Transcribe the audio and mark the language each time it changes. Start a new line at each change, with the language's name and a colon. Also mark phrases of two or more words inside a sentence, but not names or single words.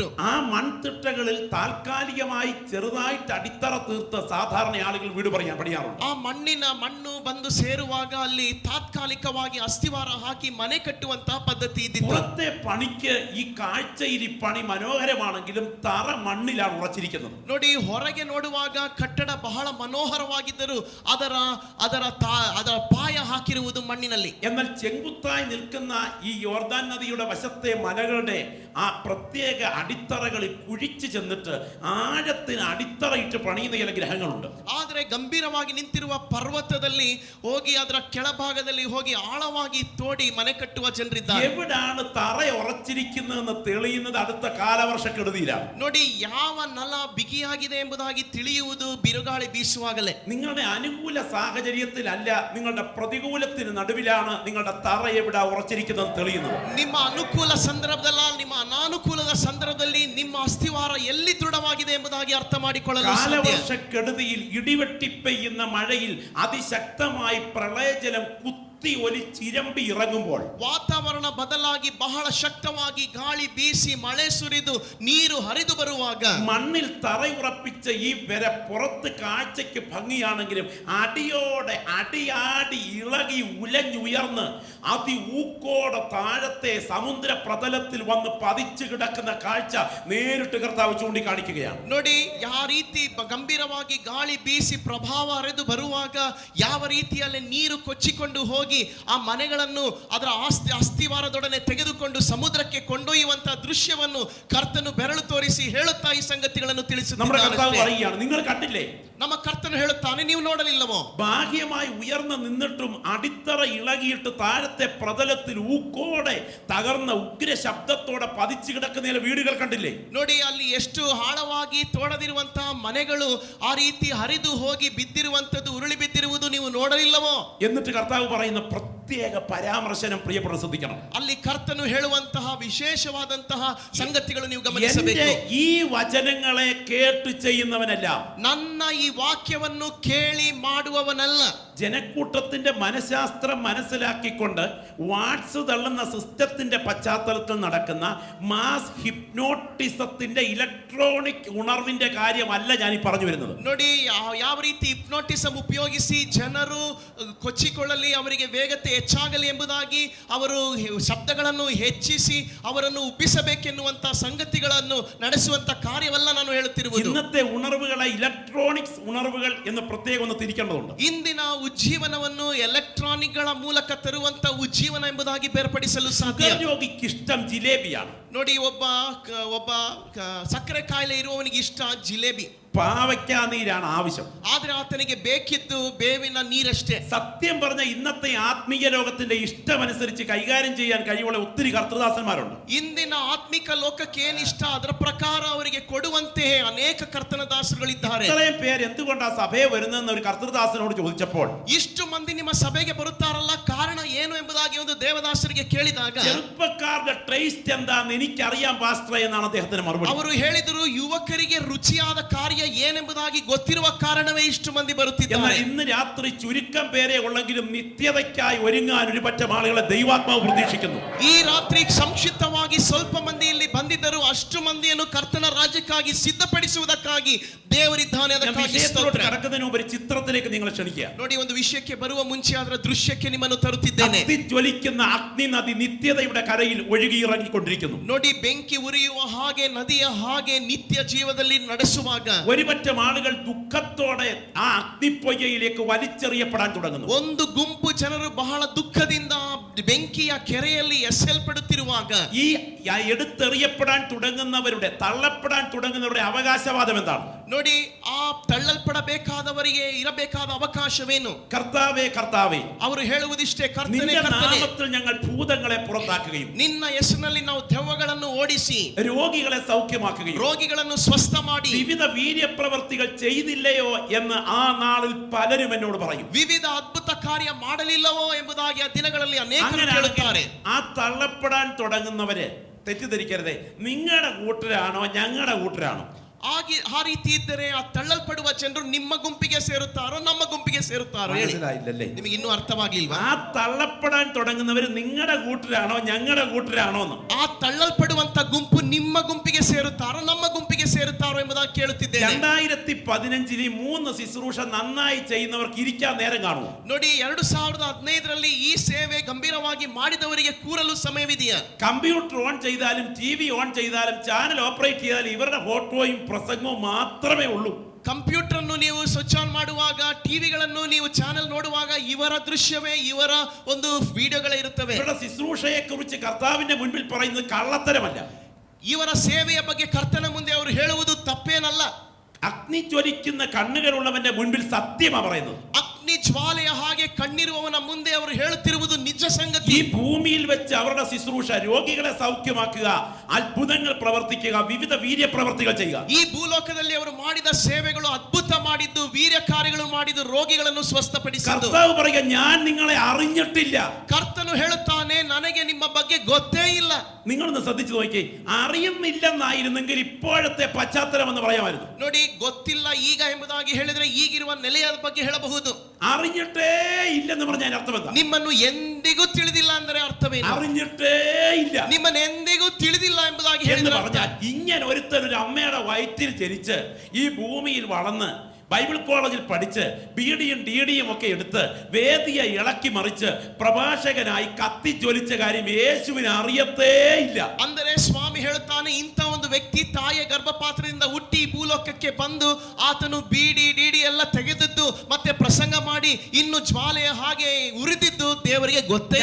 Malayalam: ആ മൺതിട്ടകളിൽ താൽക്കാലികമായി ചെറുതായിട്ട് അടിത്തറ തീർത്ത് സാധാരണ ആളുകൾ വീട് പണിയാറുണ്ട്.
Kannada: ಆ ಮಣ್ಣು ಬಂದು ಸೇರುವಾಗ ಅಲ್ಲಿ ತಾತ್ಕಾಲಿಕವಾಗಿ ಅಸ್ಥಿವಾರ ಹಾಕಿ ಮನೆ ಕಟ್ಟುವಂತಹ ಪದ್ಧತಿ ಇದ್ದಿತ್ತು.
Malayalam: പുറത്തെ പണിക്ക് ഈ കാഴ്ചയിൽ ഈ പണി മനോഹരമാണെങ്കിലും തറ മണ്ണിലാണ് ഉറച്ചിരിക്കുന്നത്.
Kannada: ನೋಡಿ, ಹೊರಗೆ ನೋಡುವಾಗ ಕಟ್ಟಡ ಬಹಳ ಮನೋಹರವಾಗಿದ್ದರೂ ಅದರ ಪಾಯ ಹಾಕಿರುವುದು ಮಣ್ಣಿನಲ್ಲಿ.
Malayalam: എന്നാൽ ചെങ്കുത്തായി നിൽക്കുന്ന ഈ യോർദാൻ നദിയുടെ വശത്തെ മലകളുടെ ആ പ്രത്യേക അടിത്തറകളിൽ കുഴിച്ചു ചെന്നിട്ട് ആഴത്തിന് അടിത്തറയിട്ട് പണിയുന്ന ചില ഗ്രഹങ്ങളുണ്ട്.
Kannada: ಆದರೆ ಗಂಭೀರವಾಗಿ ನಿಂತಿರುವ ಪರ್ವತದಲ್ಲಿ ಹೋಗಿ ಅದರ ಕೆಳಭಾಗದಲ್ಲಿ ಹೋಗಿ ಆಳವಾಗಿ ತೋಡಿ ಮನೆ ಕಟ್ಟುವ ಜನರಿದ್ದಾರೆ.
Malayalam: എവിടാണ് തറ ഉറച്ചിരിക്കുന്നതെന്ന് തെളിയുന്നത് അടുത്ത കാലവർഷക്കെടുതിയിലാണ്.
Kannada: ನೋಡಿ, ಯಾವ ನೆಲ ಬಿಗಿಯಾಗಿದೆ ಎಂಬುದಾಗಿ ತಿಳಿಯುವುದು ಬಿರುಗಾಳಿ ಬೀಸುವಾಗಲೇ.
Malayalam: നിങ്ങളുടെ അനുകൂല സാഹചര്യത്തിലല്ല, നിങ്ങളുടെ പ്രതികൂലത്തിന് നടുവിലാണ് നിങ്ങളുടെ തറ എവിടെ ഉറച്ചിരിക്കുന്നത് തെളിയുന്നത്.
Kannada: ನಿಮ್ಮ ಅನುಕೂಲ ಸಂದರ್ಭದಲ್ಲ, ನಿಮ್ಮ ಅನಾನುಕೂಲದ ಸಂದರ್ಭದಲ್ಲಿ ನಿಮ್ಮ ಅಸ್ಥಿವಾರ ಎಲ್ಲಿ ದೃಢವಾಗಿದೆ ಎಂಬುದಾಗಿ ಅರ್ಥ ಮಾಡಿಕೊಳ್ಳಲು ಸಾಧ್ಯ.
Malayalam: കാലവർഷക്കെടുതിയിൽ ഇടിവെട്ടി പെയ്യുന്ന മഴയിൽ അതിശക്തമായി പ്രളയജലം കുത്തി ഒലിച്ചിരമ്പി ഇറങ്ങുമ്പോൾ,
Kannada: ವಾತಾವರಣ ಬದಲಾಗಿ ಬಹಳ ಶಕ್ತವಾಗಿ ಗಾಳಿ ಬೀಸಿ ಮಳೆ ಸುರಿದು ನೀರು ಹರಿದು ಬರುವಾಗ
Malayalam: മണ്ണിൽ തറയുറപ്പിച്ച ഈ വര പുറത്ത് കാഴ്ചയ്ക്ക് ഭംഗിയാണെങ്കിലും അടിയോടെ അടിയാടി ഇളകി ഉലഞ്ഞുയർന്ന് അതിഊക്കോടെ താഴത്തെ സമുദ്ര പ്രതലത്തിൽ വന്ന് പതിച്ചു കിടക്കുന്ന കാഴ്ച നേരിട്ട് കർത്താവ് ചൂണ്ടിക്കാണിക്കുകയാണ്.
Kannada: ನೋಡಿ, ಯಾವ ರೀತಿ ಗಂಭೀರವಾಗಿ ಗಾಳಿ ಬೀಸಿ ಪ್ರಭಾವ ಹರಿದು ಬರುವಾಗ ಯಾವ ರೀತಿಯಲ್ಲಿ ನೀರು ಕೊಚ್ಚಿಕೊಂಡು ಹೋಗಿ ಹೋಗಿ ಆ ಮನೆಗಳನ್ನು ಅದರ ಅಸ್ಥಿವಾರದೊಡನೆ ತೆಗೆದುಕೊಂಡು ಸಮುದ್ರಕ್ಕೆ ಕೊಂಡೊಯ್ಯುವಂತಹ ದೃಶ್ಯವನ್ನು ಕರ್ತನು ಬೆರಳು ತೋರಿಸಿ ಹೇಳುತ್ತಾ ಈ ಸಂಗತಿಗಳನ್ನು ತಿಳಿಸುತ್ತಾನೆ.
Malayalam: നിങ്ങൾ കണ്ടില്ലേ?
Kannada: ನಮ್ಮ ಕರ್ತನು ಹೇಳುತ್ತಾನೆ, ನೀವು ನೋಡಲಿಲ್ಲವೋ?
Malayalam: ബാഹ്യമായി ഉയർന്നു നിന്നിട്ടും അടിത്തറ ഇളകിയിട്ട് താഴത്തെ പ്രതലത്തിൽ ഊക്കോടെ തകർന്ന ഉഗ്ര ശബ്ദത്തോടെ പതിച്ചു കിടക്കുന്ന വീടുകൾ കണ്ടില്ലേ?
Kannada: ನೋಡಿ, ಅಲ್ಲಿ ಎಷ್ಟು ಆಳವಾಗಿ ತೋಡದಿರುವಂತಹ ಮನೆಗಳು ಆ ರೀತಿ ಹರಿದು ಹೋಗಿ ಬಿದ್ದಿರುವಂತದ್ದು, ಉರುಳಿ ಬಿದ್ದಿರುವುದು ನೀವು ನೋಡಲಿಲ್ಲವೋ?
Malayalam: എന്നിട്ട് കർത്താവ് പറയുന്ന പ്രത്യേക പരാമർശനം പ്രിയപ്പെട്ട ശ്രദ്ധിക്കണം.
Kannada: ಅಲ್ಲಿ ಕರ್ತನು ಹೇಳುವಂತಹ ವಿಶೇಷವಾದಂತಹ ಸಂಗತಿಗಳು ನೀವು ಗಮನಿಸಬೇಕು.
Malayalam: ഈ വചനങ്ങളെ കേട്ട് ചെയ്യുന്നവനല്ല,
Kannada: ನನ್ನ ಈ ವಾಕ್ಯವನ್ನು ಕೇಳಿ ಮಾಡುವವನಲ್ಲ.
Malayalam: ജനക്കൂട്ടത്തിന്റെ മനഃശാസ്ത്രം മനസ്സിലാക്കിക്കൊണ്ട് വാട്സ് തള്ളുന്ന സിസ്റ്റത്തിന്റെ പശ്ചാത്തലത്തിൽ നടക്കുന്ന മാസ് ഹിപ്നോട്ടിസത്തിന്റെ ഇലക്ട്രോണിക് ഉണർവിന്റെ കാര്യമല്ല ഞാൻ ഈ പറഞ്ഞു വരുന്നത്.
Kannada: ನೋಡಿ, ಯಾವ ರೀತಿ ಹಿಪ್ನೋಟಿಸಂ ಉಪಯೋಗಿಸಿ ಜನರು ಕೊಚ್ಚಿಕೊಳ್ಳಲಿ, ಅವರಿಗೆ ವೇಗತೆ ಹೆಚ್ಚಾಗಲಿ ಎಂಬುದಾಗಿ ಅವರು ಶಬ್ದಗಳನ್ನು ಹೆಚ್ಚಿಸಿ ಅವರನ್ನು ಉಬ್ಬಿಸಬೇಕೆನ್ನುವಂತಹ ಸಂಗತಿಗಳನ್ನು ನಡೆಸುವಂತ ಕಾರ್ಯವಲ್ಲ ನಾನು ಹೇಳುತ್ತಿರುವುದು.
Malayalam: ഇന്നത്തെ ഉണർവുകളെ ഇലക്ട്രോണിക്സ് ഉണർവുകൾ എന്ന് പ്രത്യേകം ഒന്ന് തിരിക്കേണ്ടതുണ്ട്.
Kannada: ಇಂದಿನ ಉಜ್ಜೀವನವನ್ನು ಎಲೆಕ್ಟ್ರಾನಿಕ್ ಗಳ ಮೂಲಕ ತರುವಂತ ಉಜ್ಜೀವನ ಎಂಬುದಾಗಿ ಬೇರ್ಪಡಿಸಲು ಸಾಧ್ಯ. ರೋಗಿಗೆ ಇಷ್ಟ ಜಿಲೇಬಿയാണ്. ನೋಡಿ, ಒಬ್ಬ ಸಕ್ಕರೆ ಕಾಯಿಲೆ ಇರುವವನಿಗೆ ಇಷ್ಟ ಜಿಲೇಬಿ,
Malayalam: പാവയ്ക്കാ നീരാണ് ആവശ്യം.
Kannada: ಆದ್ರೆ ಆತನಿಗೆ ಬೇಕಿದ್ದು ಬೇವಿನ ನೀರಷ್ಟೇ.
Malayalam: സത്യം പറഞ്ഞ ഇന്നത്തെ ആത്മീയ ലോകത്തിന്റെ ഇഷ്ടമനുസരിച്ച് കൈകാര്യം ചെയ്യാൻ കഴിവുള്ള ഒത്തിരി കർത്തൃദാസന്മാരുണ്ട്.
Kannada: ಇಂದಿನ ಆತ್ಮಿಕ ಲೋಕಕ್ಕೆ ಏನ್ ಇಷ್ಟ ಅದರ ಪ್ರಕಾರ ಅವರಿಗೆ ಕೊಡುವಂತೆ ಅನೇಕ ಕರ್ತನ ದಾಸರುಗಳಿದ್ದಾರೆ.
Malayalam: ഇത്രയും പേര് എന്തുകൊണ്ടാ സഭയെ വരുന്നതെന്ന് ഒരു കർത്തൃദാസനോട് ചോദിച്ചപ്പോൾ,
Kannada: ಇಷ್ಟು ಮಂದಿ ನಿಮ್ಮ ಸಭೆಗೆ ಬರುತ್ತಾರಲ್ಲ, ಕಾರಣ ಏನು ಎಂಬುದಾಗಿ ಒಂದು ದೇವದಾಸರಿಗೆ ಕೇಳಿದಾಗ,
Malayalam: ചെറുപ്പക്കാരുടെ ടേസ്റ്റ് എന്താന്ന് എനിക്കറിയാം പാസ്റ്റർ എന്നാണ് അദ്ദേഹത്തിന് മറുപടി.
Kannada: ಅವರು ಹೇಳಿದರು, ಯುವಕರಿಗೆ ರುಚಿಯಾದ ಕಾರ್ಯ ಏನೆಂಬುದಾಗಿ ಗೊತ್ತಿರುವ ಕಾರಣವೇ ಇಷ್ಟು ಮಂದಿ ಬರುತ್ತಿದ್ದಾರೆ.
Malayalam: ഇന്ന് രാത്രി ചുരുക്കം പേരെ ഉള്ളെങ്കിലും നിത്യതയ്ക്കായി ഒരുങ്ങാൻ ഒരു പറ്റം ആളുകളെ ദൈവാത്മാവ് പ്രതീക്ഷിക്കുന്നു.
Kannada: ಈ ರಾತ್ರಿ ಸಂಕ್ಷಿಪ್ತವಾಗಿ ಸ್ವಲ್ಪ ಮಂದಿ ಇಲ್ಲಿ ಬಂದಿದ್ದರು, ಅಷ್ಟು ಮಂದಿಯನ್ನು ಕರ್ತನ ರಾಜ್ಯಕ್ಕಾಗಿ ಸಿದ್ಧಪಡಿಸುವುದಕ್ಕಾಗಿ ದೇವರಿದ್ದಾನೆ.
Malayalam: കടക്കുന്നതിന് മുമ്പ് ഒരു ಚಿತ್ರത്തിലേക്ക് നിങ്ങളെ ക്ഷണിക്കുക.
Kannada: ನೋಡಿ, ಒಂದು ವಿಷಯಕ್ಕೆ ಬರುವ ಮುಂಚೆ ಅದರ ದೃಶ್ಯಕ್ಕೆ ನಿಮ್ಮನ್ನು ತರುತ್ತಿದ್ದೇನೆ.
Malayalam: ജ്വലിക്കുന്ന അഗ്നി നദി നിത്യതയുടെ കരയിൽ ഒഴുകി ഇറങ്ങിക്കൊണ്ടിരിക്കുന്നു.
Kannada: ನೋಡಿ, ಬೆಂಕಿ ಉರಿಯುವ ಹಾಗೆ ನದಿಯ ಹಾಗೆ ನಿತ್ಯ ಜೀವದಲ್ಲಿ ನಡೆಸುವಾಗ
Malayalam: ഒരു പറ്റം ആളുകൾ ദുഃഖത്തോടെ ആ അഗ്നിപ്പൊയ്യയിലേക്ക് വലിച്ചെറിയപ്പെടാൻ തുടങ്ങുന്നു.
Kannada: ಒಂದು ಗುಂಪು ಜನರು ಬಹಳ ದುಃಖದಿಂದ ಬೆಂಕಿಯ ಕೆರೆಯಲ್ಲಿ ಎಸೆಯಲ್ಪಡುತ್ತಿರುವಾಗ
Malayalam: ഈ എടുത്തെറിയപ്പെടാൻ തുടങ്ങുന്നവരുടെ, തള്ളപ്പെടാൻ തുടങ്ങുന്നവരുടെ അവകാശവാദം എന്താണ്?
Kannada: ನೋಡಿ, ಆ ತಳ್ಳಲ್ಪಡಬೇಕಾದವರಿಗೆ ಇರಬೇಕಾದ ಅವಕಾಶವೇನು?
Malayalam: കർത്താവേ കർത്താവേ,
Kannada: ಅವರು ಹೇಳುವುದಿಷ್ಟೇ, ಕರ್ತನೇ
Malayalam: നിന്റെ
Kannada: ಕರ್ತನೇ,
Malayalam: നാമത്തിൽ ഞങ്ങൾ ഭൂതങ്ങളെ പുറത്താക്കുകയും
Kannada: ನಿನ್ನ ಹೆಸರಿನಲ್ಲಿ ನಾವು ದೆವ್ವಗಳನ್ನು ಓಡಿಸಿ
Malayalam: രോഗികളെ സൗഖ്യമാക്കുകയും
Kannada: ರೋಗಿಗಳನ್ನು ಸ್ವಸ್ಥ ಮಾಡಿ
Malayalam: വിവിധ വീര്യപ്രവർത്തികൾ ചെയ്തില്ലയോ എന്ന് ആ നാളിൽ പലരും എന്നോട് പറയും.
Kannada: ವಿವಿಧ ಅದ್ಭುತ ಕಾರ್ಯ ಮಾಡಲಿಲ್ಲವೋ ಎಂಬುದಾಗಿ ಆ ದಿನಗಳಲ್ಲಿ ಅನೇಕರು ಹೇಳುತ್ತಾರೆ.
Malayalam: ആ തള്ളപ്പെടാൻ തുടങ്ങുന്നവരെ തെറ്റിദ്ധരിക്കരുതേ, നിങ്ങളുടെ കൂട്ടരാണോ ഞങ്ങളുടെ കൂട്ടരാണോ?
Kannada: ಆ ರೀತಿ ಇದ್ದರೆ ಆ ತಳ್ಳಲ್ಪಡುವ ಜನರು ನಿಮ್ಮ ಗುಂಪಿಗೆ ಸೇರುತ್ತಾರೋ ನಮ್ಮ ಗುಂಪಿಗೆ ಸೇರುತ್ತಾರೋ?
Malayalam: മനസ്സിലായില്ലല്ലേ?
Kannada: ನಿಮಗೆ ಇನ್ನೂ ಅರ್ಥವಾಗಿಲ್ವಾ?
Malayalam: ആ തള്ളപ്പെടാൻ തുടങ്ങുന്നവര് നിങ്ങളുടെ കൂട്ടരാണോ ഞങ്ങളുടെ കൂട്ടരാണോ എന്ന്.
Kannada: ಆ ತಳ್ಳಲ್ಪಡುವಂತ ಗುಂಪು ನಿಮ್ಮ ಗುಂಪಿಗೆ ಸೇರುತ್ತಾರೋ ನಮ್ಮ ಗುಂಪಿಗೆ ಸೇರುತ್ತಾರೋ ಎಂಬುದಾಗಿ ಕೇಳುತ್ತಿದ್ದೇನೆ.
Malayalam: 2015 3 ശുശ്രൂഷ നന്നായി ചെയ്യുന്നവർക്ക് ഇരിക്കാൻ നേരം കാണുമോ?
Kannada: ನೋಡಿ, 2015ರಲ್ಲಿ ಈ ಸೇವೆ ಗಂಭೀರವಾಗಿ ಮಾಡಿದವರಿಗೆ ಕೂರಲು ಸಮಯವಿದೆಯಾ?
English: computer on
Malayalam: ചെയ്താലും
English: TV on
Malayalam: ചെയ്താലും
English: channel operate
Malayalam: ചെയ്താലും ഇവരുടെ ഫോട്ടോയും പ്രസംഗവും മാത്രമേ ഉള്ളൂ.
Kannada: ಕಂಪ್ಯೂಟರ್ ಅನ್ನು ನೀವು
English: switch on
Kannada: ಮಾಡುವಾಗ, ಟಿವಿಗಳನ್ನು ನೀವು ಚಾನೆಲ್ ನೋಡುವಾಗ ಇವರ ದೃಶ್ಯವೇ, ಇವರ ಒಂದು ವಿಡಿಯೋಗಳೇ ಇರುತ್ತವೆ.
Malayalam: ഇവരുടെ ശുശ്രൂഷയെ കുറിച്ച് കർത്താവിന്റെ മുൻപിൽ പറയുന്നത് കള്ളത്തരമല്ല.
Kannada: ಇವರ ಸೇವೆಯ ಬಗ್ಗೆ ಕರ್ತನ ಮುಂದೆ ಅವರು ಹೇಳುವುದು ತಪ್ಪೇನಲ್ಲ.
Malayalam: അഗ്നി ജ്വലിക്കുന്ന കണ്ണുകളുള്ളവന്റെ മുൻപിൽ സത്യമാ പറയുന്നത്.
Kannada: ಅಗ್ನಿ ಜ್ವಾಲೆಯ ಹಾಗೆ ಕಣ್ಣಿರುವವನ ಮುಂದೆ ಅವರು ಹೇಳುತ್ತಿರುವುದು ನಿಜ ಸಂಗತಿ.
Malayalam: ഈ ഭൂമിയിൽ വെച്ച് അവരുടെ ശുശ്രൂഷ രോഗികളെ സൗഖ്യമാക്കുക, അത്ഭുതങ്ങൾ പ്രവർത്തിക്കുക, വിവിധ വീര്യപ്രവർത്തികൾ ചെയ്യുക.
Kannada: ಈ ಭೂಲೋಕದಲ್ಲಿ ಅವರು ಮಾಡಿದ ಸೇವೆಗಳು ಅದ್ಭುತ ಮಾಡಿದ್ದು, ವೀರ್ಯ ಕಾರ್ಯಗಳು ಮಾಡಿದ್ದು, ರೋಗಿಗಳನ್ನು ಸ್ವಸ್ಥಪಡಿಸಿದ್ದು.
Malayalam: കർത്താവ് പറയുക, ഞാൻ നിങ്ങളെ അറിഞ്ഞിട്ടില്ല.
Kannada: ಕರ್ತನು ಹೇಳುತ್ತಾನೆ, ನನಗೆ ನಿಮ್ಮ ಬಗ್ಗೆ ಗೊತ್ತೇ ಇಲ್ಲ.
Malayalam: നിങ്ങളൊന്ന് ശ്രദ്ധിച്ചു നോക്കി, അറിയുന്നില്ലെന്നായിരുന്നെങ്കിൽ ഇപ്പോഴത്തെ പശ്ചാത്തലം എന്ന് പറയാമായിരുന്നു.
Kannada: ನೋಡಿ, ಗೊತ್ತಿಲ್ಲ ಈಗ ಎಂಬುದಾಗಿ ಹೇಳಿದ್ರೆ ಈಗಿರುವ ನೆಲೆಯ ಬಗ್ಗೆ ಹೇಳಬಹುದು.
Malayalam: അറിഞ്ഞിട്ടേ ഇല്ലെന്ന് പറഞ്ഞാൽ അർത്ഥം എന്താ?
Kannada: ನಿಮ್ಮನ್ನು ಎಂದಿಗೂ ತಿಳಿದಿಲ್ಲ ಅಂದರೆ ಅರ್ಥವೇನು?
Malayalam: അറിഞ്ഞിട്ടേ ഇല്ല.
Kannada: ನಿಮ್ಮನ್ನು ಎಂದಿಗೂ ತಿಳಿದಿಲ್ಲ ಎಂಬುದಾಗಿ
Malayalam: എന്ന്
Kannada: ಹೇಳಿದ್ರೆ
Malayalam: പറഞ്ഞാൽ ഇങ്ങനെ ഒരുത്തൻ ഒരു അമ്മയുടെ വയറ്റിൽ ജനിച്ച് ഈ ഭൂമിയിൽ വളർന്ന് ബൈബിൾ കോളേജിൽ പഠിച്ച് ബിഡിയും ഡിഡിയും ഒക്കെ എടുത്ത് വേദിയെ ഇളക്കി മറിച്ച് പ്രഭാഷകനായി കത്തിജ്വലിച്ച കാര്യം യേശുവിന് അറിയത്തേ ഇല്ല.
Kannada: ಅಂದರೆ ಸ್ವಾಮಿ ಹೇಳುತ್ತಾನೆ, ಇಂಥ ಒಂದು ವ್ಯಕ್ತಿ ತಾಯಿಯ ಗರ್ಭಪಾತ್ರದಿಂದ ಹುಟ್ಟಿ ಭೂಲೋಕಕ್ಕೆ ಬಂದು ಆತನು ಬಿಡಿ ಡಿಡಿ ಎಲ್ಲ ತೆಗೆದದ್ದು ಮತ್ತೆ ಪ್ರಸಂಗ ಮಾಡಿ ಇನ್ನು ಜ್ವಾಲೆಯ ಹಾಗೆ ಉರಿದಿದ್ದು ದೇವರಿಗೆ ಗೊತ್ತೇ